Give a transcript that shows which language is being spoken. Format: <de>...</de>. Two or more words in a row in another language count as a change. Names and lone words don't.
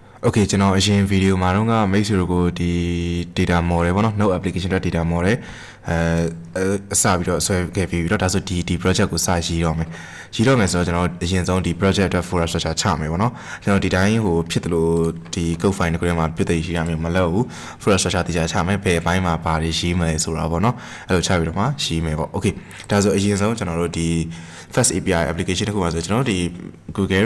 <my>Okay ကျွန်တော်အရင် video မှာတော့က မိတ်ဆွေတို့ကိုဒီ</my> <en>data model</en> <my>ပေါ့နော်</my> <en>no application data model</en> <my>အစပြီးတော့ဆွဲခဲ့ပြီးတော့ဒါဆိုဒီ project ကိုစရေးတော့မယ်ဆိုတော့ကျွန်တော်အရင်ဆုံးဒီ project အတွက်</my> <en>folder structure</en> <my>ချမယ်ပေါ့နော်ကျွန်တော်ဒီတိုင်းဟိုဖြစ်တယ်လို့ဒီ</my> <en>code file</en> <my>ကို မှာပြည့်တည်ရှိရမယ်မလုပ်ဘူး</my> <en>folder structure</en> <my>တရားချမယ်ဘယ်အပိုင်းမှာဘာတွေရေးမယ်ဆိုတာပေါ့နော်အဲ့လိုချပြီးတော့မှရေးမယ်ပေါ့ okay ဒါဆိုအရင်ဆုံးကျွန်တော်တို့ဒီ Fast API application တစ်ခုပါဆိုကျွန်တော်တို့ဒီ Google</my>